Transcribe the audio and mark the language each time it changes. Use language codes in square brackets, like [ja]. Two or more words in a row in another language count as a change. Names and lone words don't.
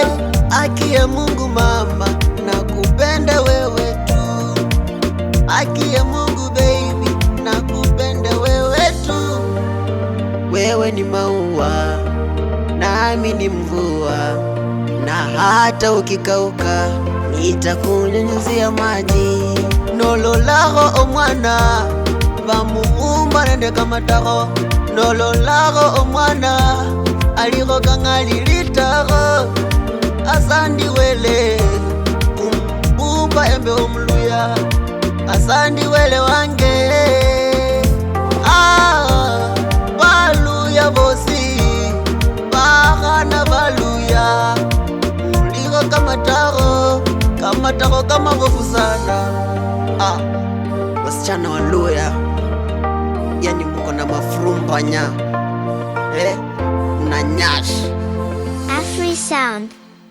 [sw] Haki ya Mungu mama, nakupenda wewe tu. Haki ya Mungu baby, nakupenda wewe tu. Wewe ni maua nami ni mvua, na hata ukikauka nitakunyunyizia maji. [luy] Nololaho omwana bamuumba nende kamataro. Nololaho omwana aliko kangalilitaho. Asandi wele umumba embe omuluya. Asandi wele wange baluya bosi bahana baluya. Muliko kamataro, kamataro kama bofu sana. [sw] Wasichana waluya, yani mko na mafrumpanya mna nyash. Afri Sound.